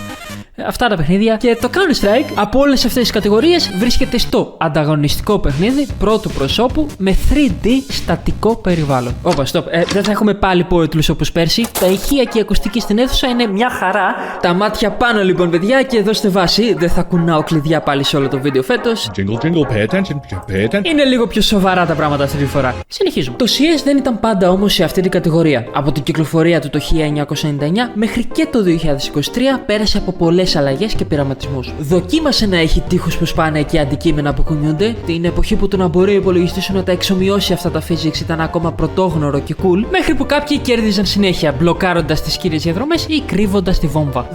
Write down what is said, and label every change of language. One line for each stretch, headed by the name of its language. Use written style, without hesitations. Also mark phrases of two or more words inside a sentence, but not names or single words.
Greek: Αυτά τα παιχνίδια. Και το Counter-Strike από όλες αυτές τις κατηγορίες βρίσκεται στο ανταγωνιστικό παιχνίδι πρώτου προσώπου με 3D στατικό περιβάλλον. Δεν θα έχουμε πάλι πόρτλους όπως πέρσι. Τα ηχεία και η ακουστική στην αίθουσα είναι μια χαρά. Τα μάτια πάνω λοιπόν, παιδιά, και δώστε βάση. Δεν θα κουνάω κλειδιά πάλι σε όλο το βίντεο φέτος.
English: Jingle, jingle, pay attention.
Greek: Είναι λίγο πιο σοβαρά τα πράγματα αυτή τη φορά. Συνεχίζουμε. Το CS δεν ήταν πάντα όμως σε αυτή την κατηγορία. Από την κυκλοφορία του το 1999 μέχρι και το 2023 πέρασε από πολλές αλλαγές και πειραματισμούς. Δοκίμασε να έχει τείχους που σπάνε και αντικείμενα που κουνιούνται. Την εποχή που το να μπορεί ο υπολογιστής σου να τα εξομοιώσει αυτά τα physics ήταν ακόμα πρωτόγνωρο και cool, μέχρι που κάποιοι κέρδιζαν συνέχεια μπλοκάροντας τις κύριες διαδρομές ή κρύβοντας τη βόμβα.